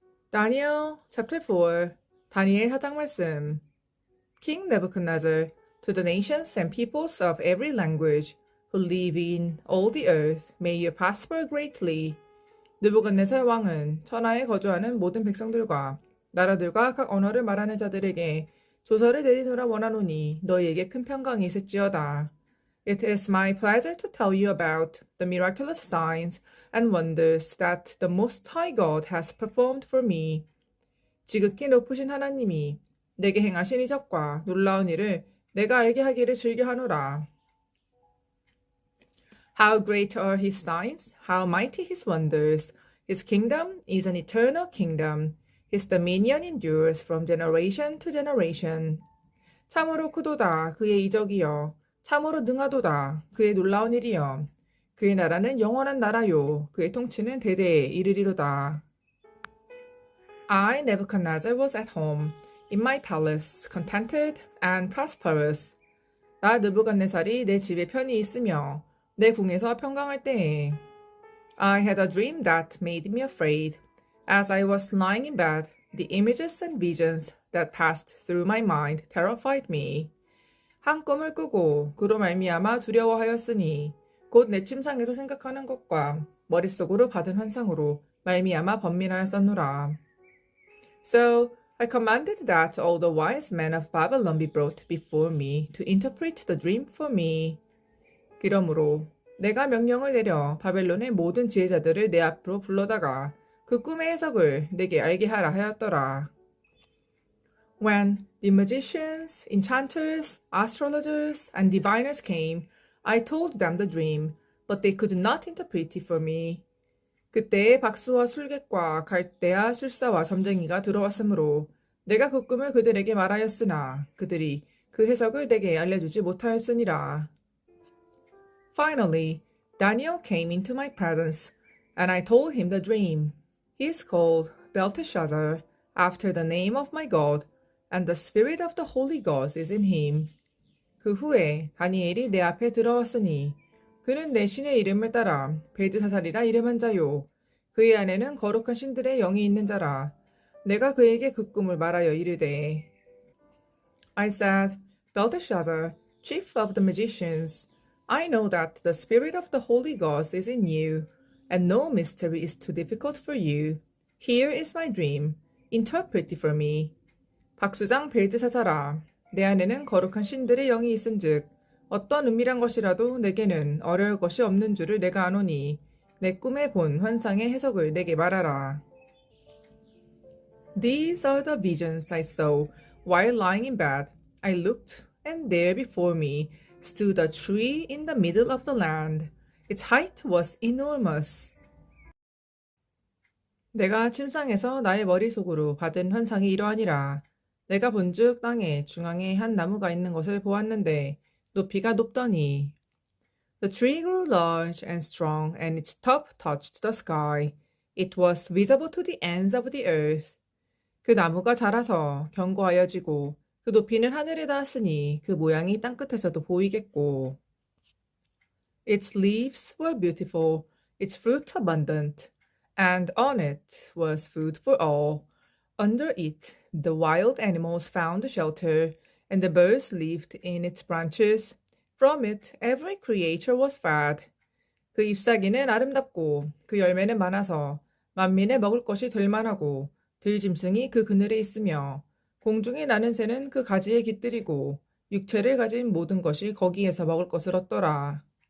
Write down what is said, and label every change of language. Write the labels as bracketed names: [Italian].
[English] Daniel chapter 4 [Korean] 다니엘 4장 말씀 [English] King Nebuchadnezzar to the nations and peoples of every language who live in all the earth may you prosper greatly. [Korean] 느부갓네살 왕은 천하에 거주하는 모든 백성들과 나라들과 각 언어를 말하는 자들에게 조서를 내리노라 원하노니 너희에게 큰 평강이 있을지어다. [English] It is my pleasure to tell you about the miraculous signs and wonders that the Most High God has performed for me. [Korean] 지극히 높으신 하나님이 내게 행하신 이적과 놀라운 일을 내가 알게 하기를 즐겨하노라. [English] How great are his signs, how mighty his wonders. His kingdom is an eternal kingdom. His dominion endures from generation to generation. [Korean] 참으로 크도다 그의 이적이여. 참으로 능하도다 그의 놀라운 일이여. 그의 나라는 영원한 나라요. 그의 통치는 대대에 이르리로다. [English] I, Nebuchadnezzar, was at home, in my palace, contented and prosperous. [Korean] 나 느부갓네살이 내 집에 편히 있으며 내 궁에서 평강할 때에 [English] I had a dream that made me afraid. As I was lying in bed, the images and visions that passed through my mind terrified me. [Korean] 한 꿈을 꾸고 그로 말미암아 두려워하였으니 곧 내 침상에서 생각하는 것과 머릿속으로 받은 환상으로 말미암아 번민하였었노라. [English] So I commanded that all the wise men of Babylon be brought before me to interpret the dream for me. [Korean] 그러므로 내가 명령을 내려 바벨론의 모든 지혜자들을 내 앞으로 불러다가 그 꿈의 해석을 내게 알게 하라 하였더라. [English] When the magicians, enchanters, astrologers, and diviners came, I told them the dream, but they could not interpret it for me. [Korean] 그때에 박수와 술객과 갈대아 술사와 점쟁이가 들어왔으므로 내가 그 꿈을 그들에게 말하였으나 그들이 그 해석을 내게 알려주지 못하였으니라. [English] Finally, Daniel came into my presence, and I told him the dream. He is called Belteshazzar, after the name of my God, and the spirit of the holy gods is in him. [Korean] 그 후에 다니엘이 내 앞에 들어왔으니 그는 내 신의 이름을 따라 벨드사살이라 이름한 자요. 그의 안에는 거룩한 신들의 영이 있는 자라. 내가 그에게 그 꿈을 말하여 이르되 [English] I said, Belteshazzar, chief of the magicians, I know that the spirit of the holy gods is in you, and no mystery is too difficult for you. Here is my dream. Interpret it for me. [Korean] 박수장 벨드사살아, 내 안에는 거룩한 신들의 영이 있은즉 어떤 은밀한 것이라도 내게는 어려울 것이 없는 줄을 내가 아노니 내 꿈에 본 환상의 해석을 내게 말하라. [English] These are the visions I saw while lying in bed. I looked, and there before me stood a tree in the middle of the land. Its height was enormous. [Korean] 내가 침상에서 나의 머릿속으로 받은 환상이 이러하니라. 내가 본즉 땅의 중앙에 한 나무가 있는 것을 보았는데 높이가 높더니 [English] The tree grew large and strong and its top touched the sky. It was visible to the ends of the earth. [Korean] 그 나무가 자라서 견고하여지고 그 높이는 하늘에 닿았으니 그 모양이 땅끝에서도 보이겠고 [English] Its leaves were beautiful, its fruit abundant, and on it was food for all. Under it, the wild animals found shelter, and the birds lived in its branches. From it, every creature was fed. [Korean] 그 잎사귀는 아름답고 그 열매는 많아서 만민의 먹을 것이 될 만하고 들짐승이 그 그늘에 있으며 공중에 나는 새는 그 가지에 깃들이고 육체를 가진 모든 것이 거기에서 먹을 것을 얻더라.